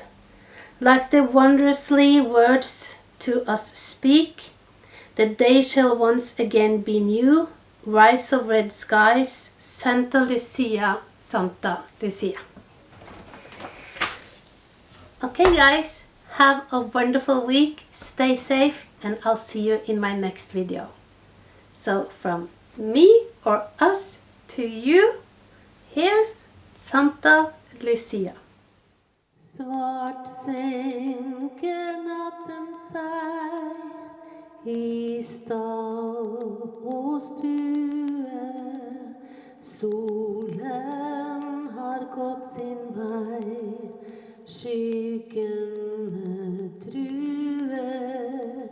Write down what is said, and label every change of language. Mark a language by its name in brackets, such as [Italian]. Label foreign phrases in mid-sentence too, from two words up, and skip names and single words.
[English] Like the wondrously words to us speak, the day shall once again be new, rise of red skies, Santa Lucia, Santa Lucia. Okay guys, have a wonderful week, stay safe, and I'll see you in my next video. So from me or us to you, here's Santa Lucia. [Norwegian] Svart senker natten seg I stall og stue. Solen har gått sin vei, skyggene truer.